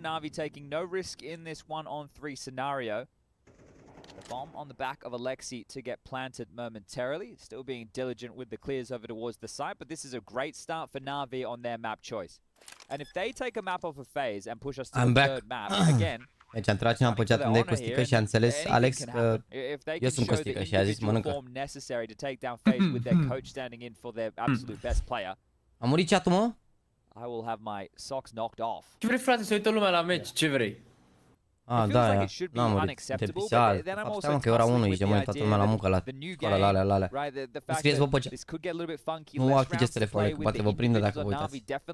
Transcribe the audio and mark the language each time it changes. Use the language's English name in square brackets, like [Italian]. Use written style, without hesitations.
[English] NaVi taking no risk in this 1-on-3 scenario. The bomb on the back of Alexi to get planted momentarily. Still being diligent with the clears over towards the site, but this is a great start for NaVi on their map choice. And if they take a map off of FaZe and push us to the third map, again, [Romanian] deci am intrat și am păceat unde e Costică și a înțeles Alex că eu sunt Costică și a zis mănâncă. [English] necessary to take down FaZe with their coach standing in for their absolute best player. [Romanian] A murit chat-ul, mă? [English] I will have my socks knocked off. [Romanian] Ce vrei, frate, să uită lumea la meci? Ce vrei? Ah, da, n-am murit. Interpisial. Stai mă că e ora 1 și de mult toată lumea la muncă la școală, la alea. Îmi scrieți vă pe chat. Nu activeți telefonul, că poate vă prinde dacă vă uitați.